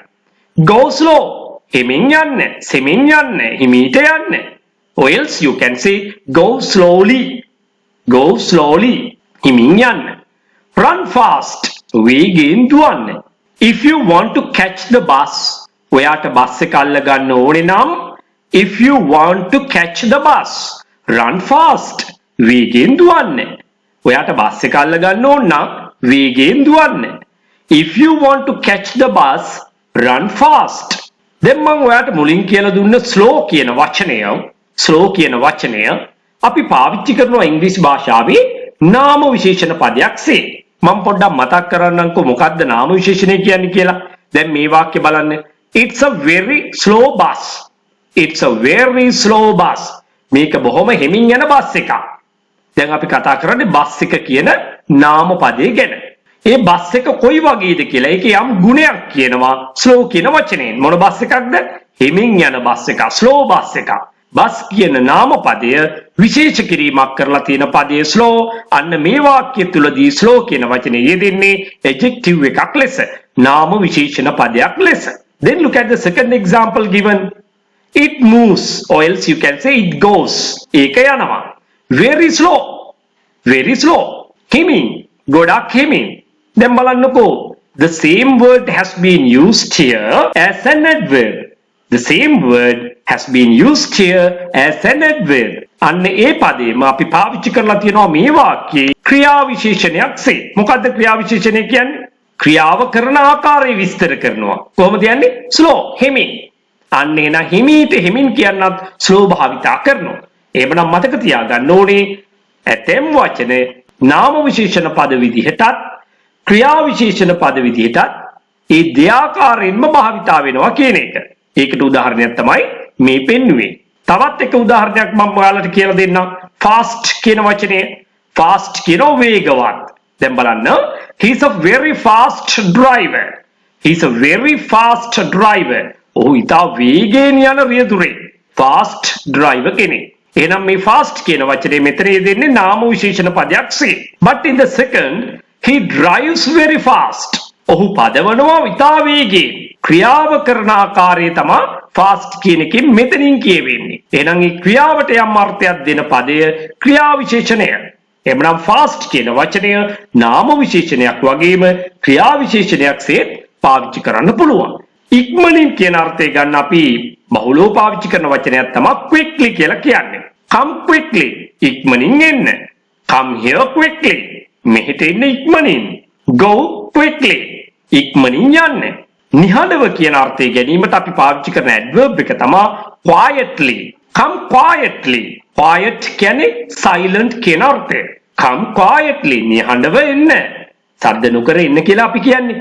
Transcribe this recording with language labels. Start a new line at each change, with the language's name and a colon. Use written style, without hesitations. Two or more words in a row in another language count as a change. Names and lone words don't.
English: Go slow.
Sinhala: හිමින් යන්න. සෙමින් යන්න. හිමිහිට යන්න.
English: Or else you can say go slowly.
Sinhala: හිමින් යන්න.
English: Run fast.
Sinhala: වේගෙන් දුවන්න.
English: If you want to catch the bus,
Sinhala: ඔයාට බස් එක අල්ල ගන්න ඕනේ නම්
English: if you want to catch the bus, run fast.
Sinhala: වේගෙන් දුවන්න. ඔයාට බස් එක අල්ල ගන්න ඕන නම් වේගෙන් දුවන්න.
English: If you want to catch the bus, run fast.
Sinhala: දැන් මම ඔයාට මුලින් කියලා දුන්න slow කියන වචනය අපි පාවිච්චි කරනවා ඉංග්‍රීසි භාෂාවේ නාම විශේෂණ පදයක්සේ. මම පොඩ්ඩක් මතක් කරන්නම්කෝ මොකක්ද නාම විශේෂණය කියන්නේ කියලා. දැන් මේ වාක්‍ය බලන්න.
English: It's a very slow bus.
Sinhala: මේක බොහොම හිමින් යන බස් එකක්. දැන් අපි කතා කරන්නේ බස් එක කියන නාම පදේ ගැන. ඒ බස් එක කොයි වගේද කියලා ඒකේ යම් ගුණයක් කියනවා ස්ලෝ කියන වචනයෙන්. මොන බස් එකක්ද? හිමින් යන බස් එකක්,
English: slow bus.
Sinhala: බස් කියන නාමපදය විශේෂ කිරීමක් කරලා තියෙන පදයේ ස්ලෝ. අන්න මේ වාක්‍ය තුලදී ස්ලෝ කියන වචනේ යෙදෙන්නේ adjective එකක් ලෙස, නාම විශේෂණ පදයක් ලෙස.
English: Then look at the second example given. It moves, or else you can say it goes.
Sinhala: ඒක යනවා.
English: Very slow. Very slow.
Sinhala: හිමින්, ගොඩක් හිමින්. දැන් බලන්නකෝ.
English: The same word has been used here as an adverb. The same word has been used here as an adverb.
Sinhala: අන්න ඒ පදේම අපි පාවිච්චි කරලා තියෙනවා මේ වාක්‍යයේ ක්‍රියා විශේෂණයක්සේ. මොකද්ද ක්‍රියා විශේෂණය කියන්නේ? ක්‍රියාව කරන ආකාරය විස්තර කරනවා. කොහොමද යන්නේ? slow, හිමින්. අන්න එන හිමීට හිමින් කියනත් slow භාවිතා කරනවා. එහෙමනම් මතක තියාගන්න ඕනේ ඇතැම් වචන නාම විශේෂණ පද විදිහටත් ක්‍රියා විශේෂණ පද විදිහටත් ඒ දෙආකාරයෙන්ම භාවිතා වෙනවා කියන එක. ඒකට උදාහරණයක් තමයි මේ පෙන්වුවේ. තවත් එක උදාහරණයක් මම ඔයාලට කියලා දෙන්නම්.
English: fast
Sinhala: වචනේ. fast කියනවා වේගවත්. දැන් බලන්න.
English: he is a very fast driver. he is a very fast driver.
Sinhala: ඔහු ඉතා වේගයෙන් යන රියදුරේ.
English: fast driver
Sinhala: කෙනෙක්. එහෙනම් මේ fast කියන වචනේ මෙතන යෙදෙන්නේ නාම විශේෂණ පදයක්සේ.
English: but in the second he drives very fast.
Sinhala: ඔහු පදවනවා ඉතා වේගයෙන්. ක්‍රියාව කරන ආකාරය තමයි fast කියන එකෙන් මෙතනින් කියවෙන්නේ. එහෙනම් මේ ක්‍රියාවට යම් අර්ථයක් දෙන පදය ක්‍රියා විශේෂණය. එhmenan fast කියන වචනය නාම විශේෂණයක් වගේම ක්‍රියා විශේෂණයක්සේ පාවිච්චි කරන්න පුළුවන්. ඉක්මනින් කියන අර්ථය ගන්න අපි බහුලව පාවිච්චි කරන වචනයක් තමයි quickly කියලා කියන්නේ.
English: come quickly.
Sinhala: ඉක්මනින් එන්න.
English: come here quickly.
Sinhala: මෙහෙට එන්න ඉක්මනින්.
English: go quickly.
Sinhala: ඉක්මනින් යන්න. නිහඬව කියන අර්ථය ගැනීමට අපි පාවිච්චි කරන adverb එක තමයි quietly.
English: come quietly.
Sinhala: quiet කියන්නේ silent කියන අර්ථය.
English: come quietly.
Sinhala: නිහඬව එන්න. සද්ද නොකර එන්න කියලා අපි කියන්නේ.